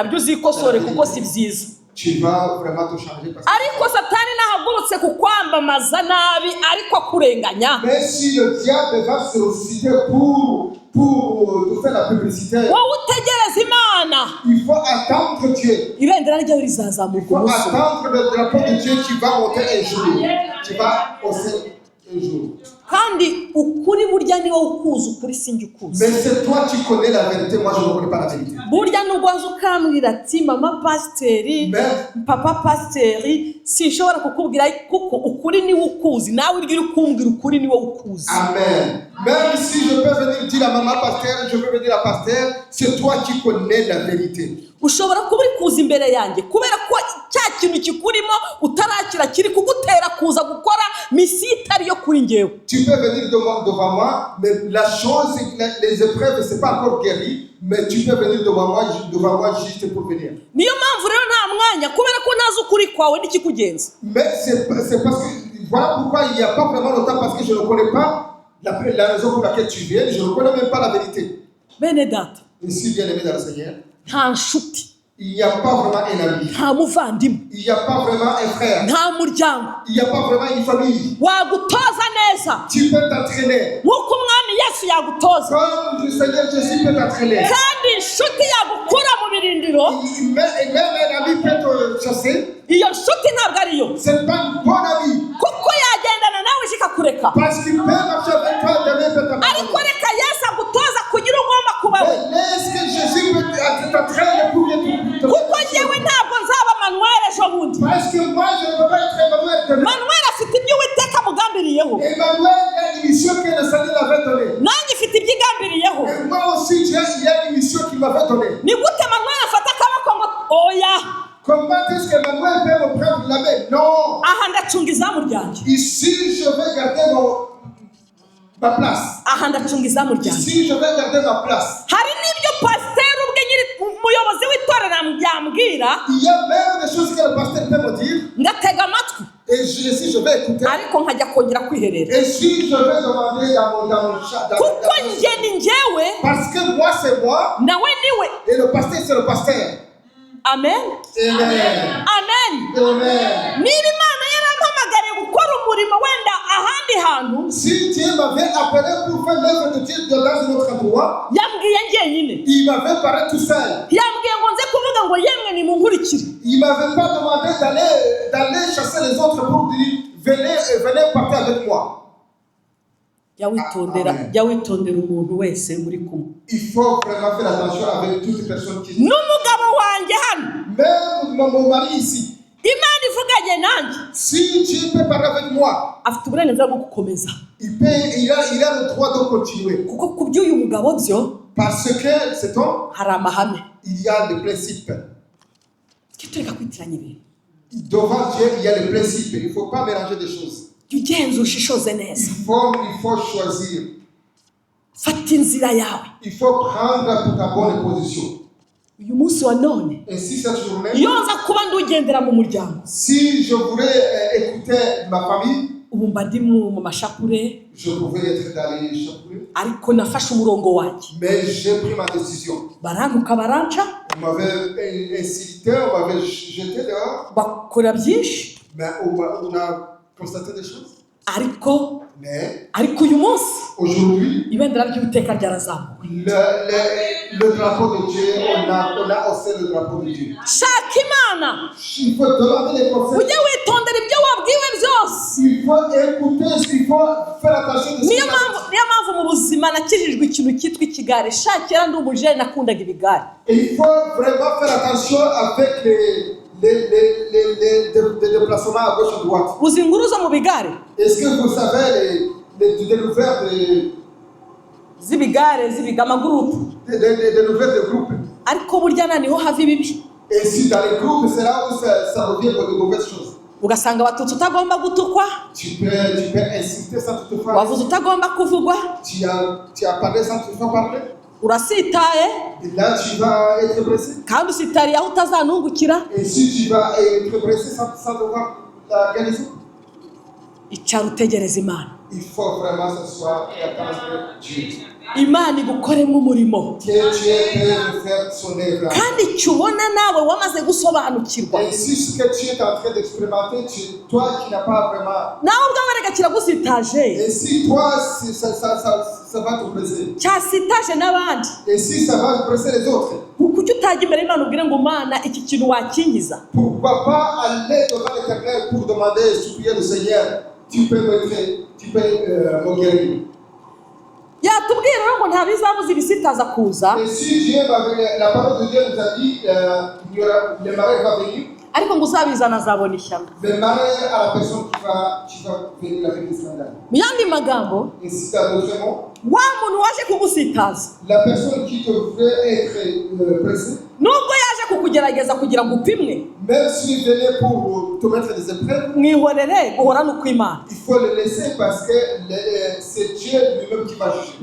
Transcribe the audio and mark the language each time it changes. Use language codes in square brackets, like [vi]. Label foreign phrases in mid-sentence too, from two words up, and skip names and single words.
[rw] nabyo uzikosore kuko si byiza. [fr] Tu vas vraiment te changer. Parce que... [rw] Ariko Satani nahagurutse kukwamamaza nabi ariko akurenganya, [fr] Mais si le diable va se ressusciter pour te faire la publicité, [rw] wowe utegereza Imana, [fr] il faut attendre Dieu. [rw] ibendera ryawe [fr] Il [rw] rizazamuka [fr] faut [rw] umunsi. [fr] attendre le drapeau de Dieu qui va monter un jour. Tu vas hausser un jour. [rw] Kandi ukuri burya ni wowe ukuzi ukuri sinjye ukuzi. [fr] Mais c'est toi qui connais la vérité, moi je ne connais pas la vérité. [rw] Burya nubwo waza ukambwira ati mama pasiteri, papa pasiteri, sinshobora kukubwira kuko ukuri ni wowe ukuzi, nawe urya uri kumbwira ukuri ni wowe ukuzi. Amen. [fr] Même si je peux venir dire à maman pasteur, je peux venir à pasteur, c'est toi qui connais la vérité. [rw] Ushobora kuba uri kuza imbere yanjye kubera ko cya kintu kikurimo utarakira kiri kugutera kuza gukora misiyo itari yo kuri njyewe. [fr] Tu peux venir devant moi, mais la chose, les épreuves, c'est pas encore guéri, mais tu peux venir devant moi juste pour venir. [rw] Niyo mpamvu rero nta mwanya kubera ko nazi ukuri kwawe n'ikikugenza. [fr] Mais c'est parce que, voilà pourquoi il n'y a pas vraiment longtemps, parce que je ne connais pas la raison pour laquelle tu viens, je ne connais même pas la vérité. [rw] Bene data, [fr] Ici, bien aimé dans le Seigneur, [rw] nta nshuti [fr] Il n'y a pas vraiment un ami. [rw] nta muvandimwe, [fr] Il n'y a pas vraiment un frère. [rw] nta muryango [fr] Il n'y a pas vraiment une famille. [rw] wagutoza neza [fr] Tu peux t'entraîner. [rw] nk'uko umwami Yesu yagutoza, [fr] Comme le Seigneur Jésus peut t'entraîner. [rw] kandi inshuti yagukura mu birindiro, [fr] Même un ami peut te chasser. [rw] iyo nshuti ntabwo ariyo, [fr] Ce n'est pas une bonne amie. [rw] kuko yagendana nawe ikakureka. [fr] Parce qu'il peut marcher avec toi, demain peut [rw] ariko [fr] t'abandonner. [rw] reka Yesu agutoza kugira ugomba kuba we, [fr] Mais laisse que Jésus peut t'entraîner pour que tu [rw] kuko njyewe ntabwo nzaba Manuel ejo bundi. [fr] Parce que moi, je ne peux pas être Emmanuel demain. [rw] Manuel afite ibyo Uwiteka amugambiriyeho, [fr] Emmanuel a une mission que le Seigneur avait donnée. [rw] nanjye ifite ibyo igambiriyeho. [fr] Et moi aussi, il y a une mission qu'il m'avait donnée. [rw] Ni gute Manuel afata akaboko ngo oya, [fr] Comment est-ce que Emmanuel peut me prendre la main? Non. [rw] aha ndacunga izamu ryanjye, [fr] Ici, je vais garder ma place. [rw] aha ndacunga izamu ryanjye. [fr] Ici, je vais garder ma place. [rw] hari n'ibyo pasiteri ubwe nyiri umuyobozi w'itorero yambwira, [fr] Il y a même des choses que le pasteur peut me dire. [rw] ngatega amatwi, [fr] Et si je vais écouter. [rw] ariko nkajya kongera kwiherera, [fr] Et si je vais demander dans mon chat. [rw] kuko njye ni njyewe, [fr] Parce que moi, c'est moi. [rw] nawe niwe. [fr] Et le pasteur, c'est le pasteur. [rw] Amen, [fr] Amen. [rw] amen. [fr] Amen. [rw] niba Imana yarampamagariye gukora umurimo wenda ahandi hantu, [fr] Si Dieu m'avait appelé pour faire l'œuvre de Dieu dans un autre endroit, [rw] yambwiye njyenyine, [fr] il m'avait parlé tout seul. [rw] yambwiye ngo nze kuvuga ngo yemwe nimunkurikire. [fr] Il ne m'avait pas demandé d'aller chasser les autres pour dire venez partir avec moi. [rw] jya witondera umuntu wese muri kumwe. [fr] Il faut vraiment faire attention avec toutes les personnes qui. [rw] n'umugabo wanjye hano, [fr] Même mon mari ici, [rw] Imana ivuganye nanjye, [fr] si Dieu peut parler avec moi, [rw] afite uburenganzira bwo gukomeza, [fr] il a le droit de continuer. [rw] kuko ku by'uyu mugabo byo [fr] Parce que cet homme, [rw] hari amahame. [fr] il y a des principes. [rw] Tujye tureka kwitiranya ibintu, [fr] Devant Dieu, il y a des principes. Il ne faut pas mélanger des choses. [rw] jya ugenzura ushishoze neza, [fr] Il faut choisir. [rw] fata inzira yawe. [fr] Il faut prendre pour ta bonne position. [rw] uyu munsi wa none, [fr] Ainsi, cette journée, [rw] iyo nza kuba ndugendera mu muryango, [fr] si je voulais écouter ma famille, [rw] ubu mba ndi mu mashapure, [fr] je pouvais être dans les chapeaux. [rw] ariko nafashe umurongo wanjye. [fr] Mais j'ai pris ma décision. [rw] barantuka baranca, [fr] On m'avait incité, on m'avait jeté dehors. [rw] bakora byinshi, [fr] Mais on a constaté des choses. Mais [rw] ariko uyu munsi [fr] aujourd'hui, [rw] ibendera ry'Uwiteka ryarazamuwe. [fr] le drapeau de Dieu, on a haussé le drapeau de Dieu. [rw] shaka Imana, [fr] Il faut demander les conseils. [rw] ujye witondera ibyo wabwiwe byose. [fr] Il faut écouter, il faut faire attention de ce [rw] niyo [fr] qu'on [rw] mpamvu mu buzima nakijijwe ikintu cyitwa ikigare. shakira ndi umujene nakundaga ibigare. [fr] Et il faut vraiment faire attention avec les déplacements à gauche et à droite. [rw] uzi inkuru zo mu bigare, [fr] Est-ce que vous savez les découvertes [rw] z'ibigare amagurupe, [fr] de groupes? [rw] ariko burya niho hava ibibi. [fr] Et si dans les groupes, c'est là où ça revient pour de mauvaises choses. [rw] ugasanga abatutsi utagomba gutukwa, [fr] Tu peux insulter sans toutefois. [rw] wavuze utagomba kuvugwa, [fr] Tu as parlé sans toutefois parler. [rw] urasitaye, [fr] Et là, tu vas être blessé. [rw] kandi usitariye aho utazanungukira. [fr] Et si tu vas être blessé sans devoir la guérison, [rw] icara utegereza Imana. [fr] il faut vraiment s'asseoir et attendre Dieu. [rw] Imana igukoremo umurimo, [fr] Que Dieu peut faire son œuvre. [rw] kandi icyo ubona nawe wamaze gusobanukirwa, [fr] Et si ce que tu es en train d'expérimenter, toi qui n'as pas vraiment. [rw] nawe ubwawe reka kiragusitaje, [fr] Et si toi, ça va te blesser. [rw] cyasitaje n'abandi. [fr] Et si ça va blesser les autres, [rw] kuki utajya imbere y'Imana ubwire ngo Mana iki kintu wakingiza? [fr] pourquoi pas aller devant l'Éternel pour demander et supplier le Seigneur, tu peux me guérir. [rw] yatubwira rero ngo nta bizabuza ibisitaza kuza, [fr] Et si Dieu la parole de Dieu nous a dit, le malheur va venir, [rw] ariko ngo uzabizana azabona ishyano. [fr] le malheur à la personne qui va venir avec les scandales. [rw] Mu yandi magambo, [fr] Et si dans d'autres mots, [rw] wa muntu waje kugusitaza, [fr] la personne qui te veut être pressée, [rw] nubwo yaje kukugerageza kugira ngo upimwe, [fr] même s'il venait pour te mettre des épreuves, [rw] mwihorere guhorana ukw'Imana. [fr] il faut le laisser parce que c'est Dieu lui-même qui va juger.